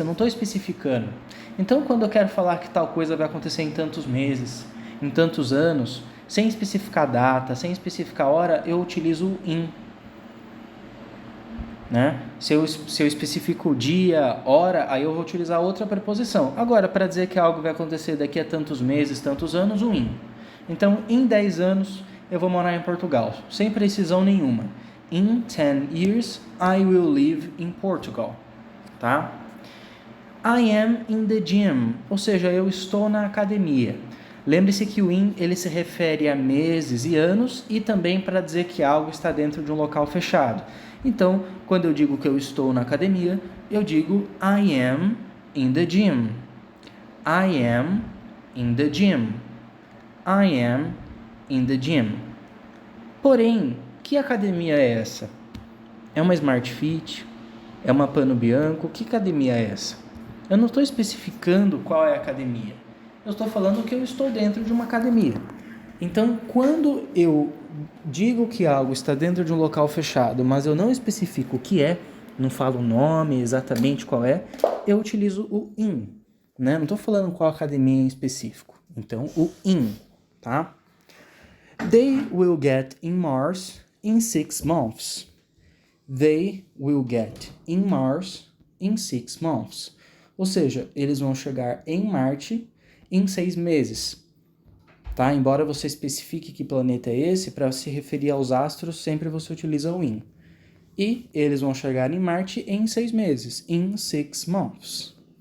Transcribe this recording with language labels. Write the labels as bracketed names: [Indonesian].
[Portuguese] Eu não estou especificando. Então, quando eu quero falar que tal coisa vai acontecer em tantos meses, em tantos anos, sem especificar data, sem especificar hora, eu utilizo o in. Né? Se eu especifico dia, hora, aí eu vou utilizar outra preposição. Agora, para dizer que algo vai acontecer daqui a tantos meses, tantos anos, o in. Então, em 10 anos, eu vou morar em Portugal, sem precisão nenhuma. [English] In 10 years, I will live in Portugal. [Portuguese] Tá? [English] I am in the gym, [Portuguese] ou seja, eu estou na academia. Lembre-se que o in ele se refere a meses e anos e também para dizer que algo está dentro de um local fechado. Então, quando eu digo que eu estou na academia, eu digo [English] I am in the gym. I am in the gym. I am in the gym. [Portuguese] Porém, que academia é essa? É uma Smart Fit? É uma Pano Bianco? Que academia é essa? Eu não estou especificando qual é a academia. Eu estou falando que eu estou dentro de uma academia. Então, quando eu digo que algo está dentro de um local fechado, mas eu não especifico o que é, não falo o nome exatamente qual é, eu utilizo o in, né? Não estou falando qual academia em específico. Então, o in, tá? [English] They will get in Mars in 6 months. They will get in Mars in 6 months. [Portuguese] Ou seja, eles vão chegar em Marte em 6 meses. Tá? Embora você especifique que planeta é esse, para se referir aos astros, sempre você utiliza o in. E eles vão chegar em Marte em 6 meses. [English] In 6 months.